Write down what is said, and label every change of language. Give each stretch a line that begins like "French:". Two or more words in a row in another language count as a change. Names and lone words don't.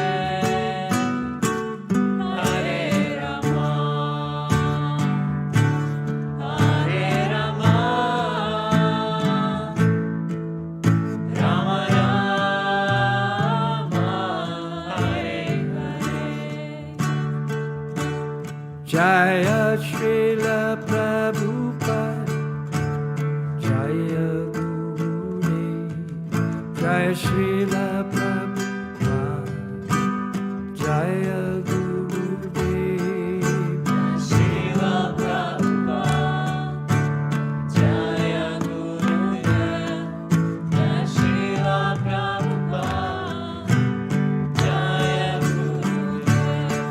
Sanskrit: Hare Rama, Rama Rama, Hare Hare. Jaya Srila Prabhupada, Jaya Gurudev, Jaya Srila Prabhupada, Jaya Gurudev. Srila Prabhupada, Jaya Gurudev. Srila Prabhupada, Jaya Gurudev.